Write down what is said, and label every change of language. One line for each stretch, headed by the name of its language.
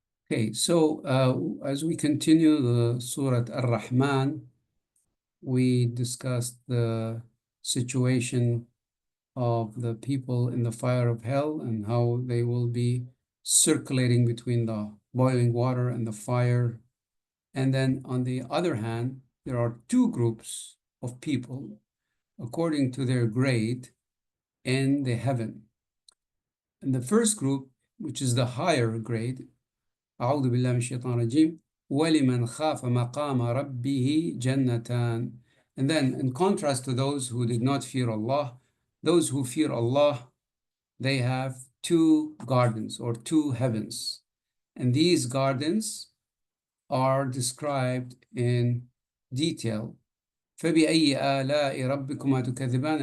English: Okay, so as we continue the Surah Ar-Rahman, we discussed the situation of the people in the fire of hell and how they will be circulating between the boiling water and the fire. And then on the other hand, there are two groups of people according to their grade in the heaven. And the first group, which is the higher grade,
Arabic: أعوذ بالله من الشيطان الرجيم وَلِمَنْ خَافَ مَقَامَ رَبِّهِ جَنَّتَانِ.
English: And then, in contrast to those who did not fear Allah, those who fear Allah, they have two gardens or two heavens. And these gardens are described in detail.
Arabic: فَبِأَيِّ آلَاءِ رَبِّكُمَا تُكَذِّبَانِ.